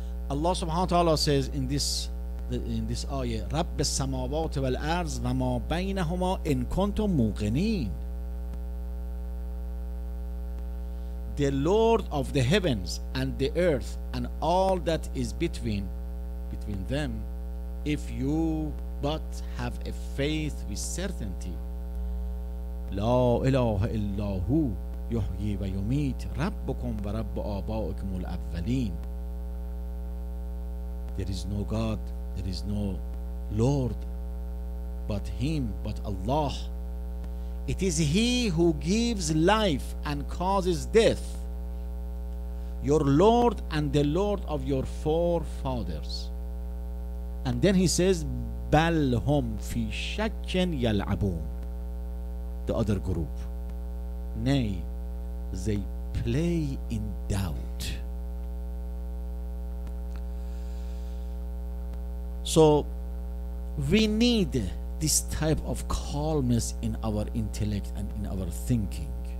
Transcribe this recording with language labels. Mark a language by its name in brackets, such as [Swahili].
[English] Allah subhanahu wa ta'ala says in this ayah, [Arabic] رب السماوات والأرض وما بينهما إن كنتم موقنين. [English] The Lord of the heavens and the earth and all that is between them, if you but have a faith with certainty. [Arabic] لا إله إلا هو يحيي ويميت ربكم ورب آبائكم الأولين. [English] There is no God, there is no Lord but Him, but Allah. It is He who gives life and causes death, your Lord and the Lord of your forefathers. And then He says, [Arabic] بَلْ هُمْ فِي شَكٍّ يَلْعَبُونَ. [English] The other group, nay, they play in doubt. So we need this type of calmness in our intellect and in our thinking.